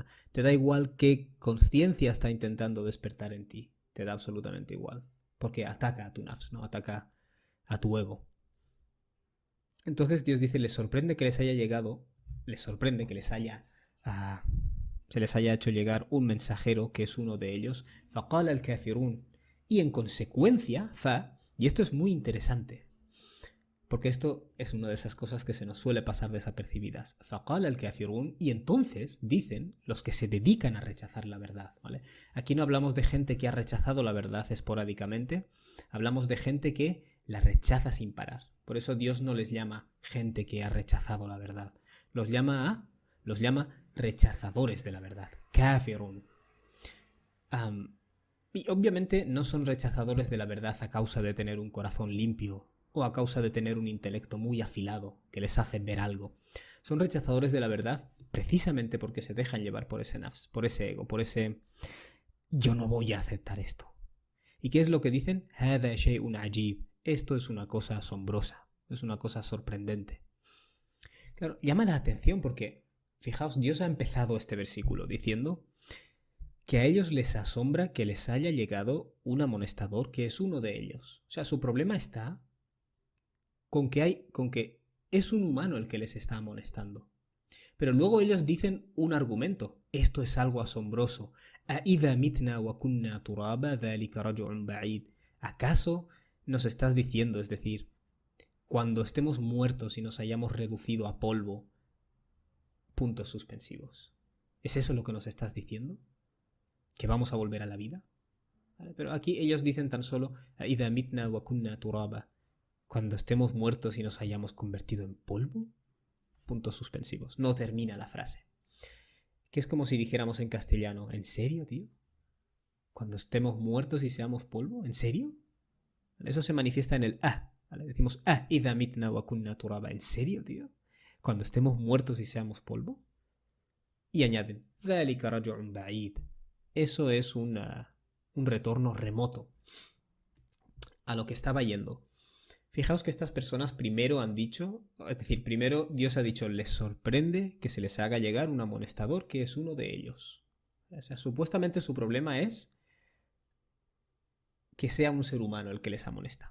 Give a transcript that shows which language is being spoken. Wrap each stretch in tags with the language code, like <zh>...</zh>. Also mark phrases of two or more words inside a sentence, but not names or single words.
<es>Te da igual qué conciencia está intentando despertar en ti. Te da absolutamente igual. Porque ataca a tu nafs, ¿no? Ataca a tu ego. Entonces Dios dice, les sorprende que les haya llegado, les sorprende que se les haya hecho llegar un mensajero que es uno de ellos,</es> <ar>فَقَالَ الْكَافِرُونَ.</ar> <es>Y en consecuencia, y esto es muy interesante, porque esto es una de esas cosas que se nos suele pasar desapercibidas.</es> <ar>فَقَالَ الْكَافِرُونَ.</ar> <es>Y entonces dicen los que se dedican a rechazar la verdad, ¿vale? Aquí no hablamos de gente que ha rechazado la verdad esporádicamente, hablamos de gente que la rechaza sin parar. Por eso Dios no les llama gente que ha rechazado la verdad. Los llama rechazadores de la verdad. Kafirun. Y obviamente no son rechazadores de la verdad a causa de tener un corazón limpio o a causa de tener un intelecto muy afilado que les hace ver algo. Son rechazadores de la verdad precisamente porque se dejan llevar por ese nafs, por ese ego, por ese yo no voy a aceptar esto. ¿Y qué es lo que dicen?</es> <ar>هَذَا شَيْءٌ عَجِيبٌ.</ar> <es>Esto es una cosa asombrosa, es una cosa sorprendente. Claro, llama la atención porque, fijaos, Dios ha empezado este versículo diciendo que a ellos les asombra que les haya llegado un amonestador que es uno de ellos. O sea, su problema está con que es un humano el que les está amonestando. Pero luego ellos dicen un argumento. Esto es algo asombroso.</es> <ar>أَإِذَا مِتْنَا وَكُنَّا تُرَابًا ذَلِكَ رَجْعٌ بَعِيدٌ.</ar> <es>¿Acaso nos estás diciendo, es decir, cuando estemos muertos y nos hayamos reducido a polvo, puntos suspensivos? ¿Es eso lo que nos estás diciendo? ¿Que vamos a volver a la vida? ¿Vale? Pero aquí ellos dicen tan solo</es> <ar>أَإِذَا مِتْنَا وَكُنَّا تُرَابًا.</ar> <es>Cuando estemos muertos y nos hayamos convertido en polvo, puntos suspensivos. No termina la frase. Que es como si dijéramos en castellano, ¿en serio, tío? Cuando estemos muertos y seamos polvo, ¿en serio? Eso se manifiesta en el ¿vale?</es> <ar>Decimos إِذَا مِتْنَا وَكُنَّا تُرَابًا.</ar> <es>¿En serio, tío? Cuando estemos muertos y seamos polvo. Y añaden</es> <ar>ذَلِكَ رَجْعٌ بَعِيدٌ.</ar> <es>Eso es un retorno remoto a lo que estaba yendo. Fijaos que estas personas primero han dicho, es decir, primero Dios ha dicho, les sorprende que se les haga llegar un amonestador que es uno de ellos. O sea, supuestamente su problema es que sea un ser humano el que les amonesta.</es>